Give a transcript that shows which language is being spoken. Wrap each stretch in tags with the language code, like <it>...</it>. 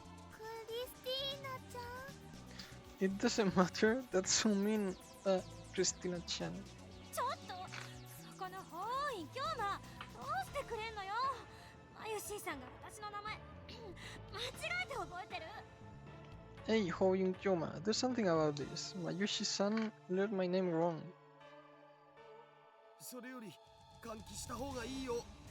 <ja>クリスティーナちゃん。</ja> <en>It doesn't matter? That's so mean, Christina-chan.</en> <ja>ちょっとそこの法院京馬どうしてくれんのよ。マユシーさんが私の名前間違えて覚えてる。</ja> <en>Hey, Hoyun Kyoma, do something about this. Mayushi-san learned my name wrong.</en> <ja>それより換気した方がいいよ。</ja>